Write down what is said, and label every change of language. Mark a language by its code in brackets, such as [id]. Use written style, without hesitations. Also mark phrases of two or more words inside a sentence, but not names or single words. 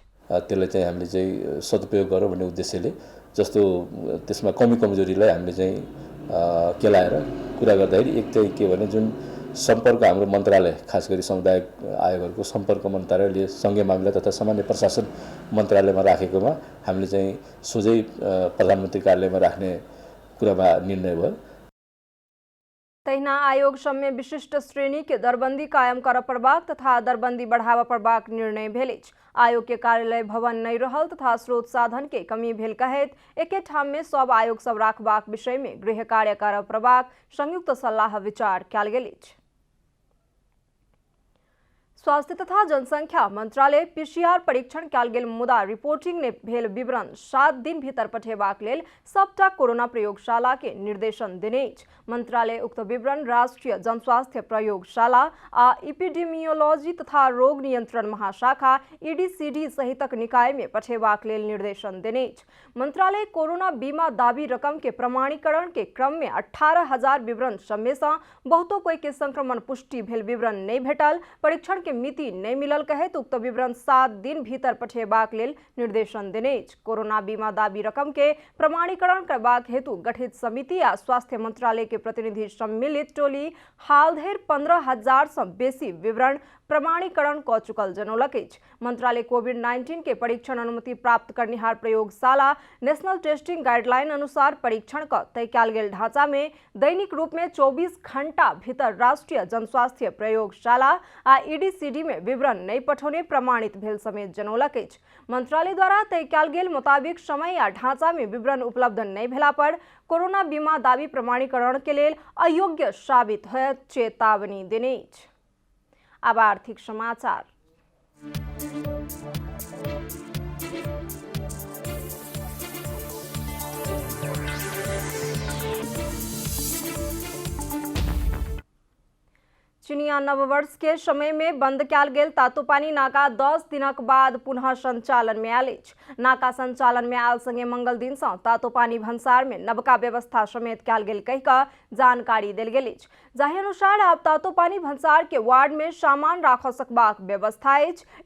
[ne] त्यसलाई चाहिँ हामीले चाहिँ सदुपयोग गरौँ भन्ने उद्देश्यले जस्तो त्यसमा कमी कमजोरीलाई हामीले चाहिँ केलाएर कुरा गर्दाखेरि एक चाहिँ के भने जुन सम्पर्क हाम्रो मन्त्रालय खास गरी सामुदायिक आयोगहरूको सम्पर्क मन्त्रालयले सङ्घीय मामिला तथा सामान्य प्रशासन मन्त्रालयमा राखेकोमा हामीले चाहिँ सोझै प्रधानमन्त्री कार्यालयमा राख्ने कुरामा निर्णय भयो। [mai] तहिना आयोग सबमे विशिष्ट श्रेणी के दरबंदी कायम कर पड़बाक तथा दरबंदी बढ़ावा पड़बाक निर्णय भेल अछि। आयोग के कार्यालय भवन नहीं रहल तथा स्रोत साधन के कमी भेल कहैत एके ठाम में सब आयोग सब राखबाक विषय में गृह कार्य कर पड़बाक संयुक्त सलाह विचार कयल गेल अछि। स्वास्थ्य तथा जनसंख्या मंत्रालय पीसीआर परीक्षण कयल गेल मुदा रिपोर्टिंग ने भेल विवरण 7 दिन भीतर पठेबाक लेल सबटा कोरोना प्रयोगशाला के निर्देशन देने अछि। मंत्रालय उक्त विवरण राष्ट्रीय जनस्वास्थ्य प्रयोगशाला आ इपिडेमियोलॉजी तथा रोग नियंत्रण महाशाखा ईडीसीडी सहितक निकाय में पठेबाक लेल निर्देशन देने अछि। मंत्रालय कोरोना बीमा दावी रकम के प्रमाणीकरण के क्रम में 18,000 विवरण सबमे सँ बहुतो कोई के संक्रमण पुष्टि भेल विवरण नहीं भेटल, परीक्षण के मिति नहीं मिलल कहैत उक्त विवरण 7 दिन भीतर पठेबाक लेल निर्देशन देने अछि। कोरोना बीमा दावी रकम के प्रमाणीकरण करबाक हेतु गठित समिति आ स्वास्थ्य मंत्रालय के प्रतिनिधि सम्मिलित टोली हाल धरि 15,000 सँ बेसी विवरण प्रमाणीकरण क चुकल जनौलक अछि। मंत्रालय कोविड-19 के परीक्षण अनुमति प्राप्त करनिहार प्रयोगशाला [en] National Testing Guideline [mai] अनुसार परीक्षण क तय कयल गेल ढांचा में दैनिक रूप में 24 घंटा भीतर राष्ट्रीय जनस्वास्थ्य प्रयोगशाला आ ईडीसीडी में विवरण नहीं पठौने प्रमाणित भेल समेत जनौलक अछि। मंत्रालय द्वारा तय कयल गेल मुताबिक समय आ ढांचा में विवरण उपलब्ध नहीं भेला पर कोरोना बीमा दावी प्रमाणीकरण के लेल अयोग्य साबित होयत चेतावनी देने अछि। अब आर्थिक समाचार। चिनिया नववर्ष के समय में बंद कयल गेल तातोपानी नाका 10 दिनक बाद पुनः संचालन में आयल अछि। नाका संचालन में आयल संगे मंगल दिन सँ तातोपानी भंसार में नवका व्यवस्था समेत कयल गेल कहि कऽ जानकारी देल गेल अछि। जाहि अनुसार आब तातोपानी भंसार के वार्ड में सामान राख सकबाक व्यवस्था अछि।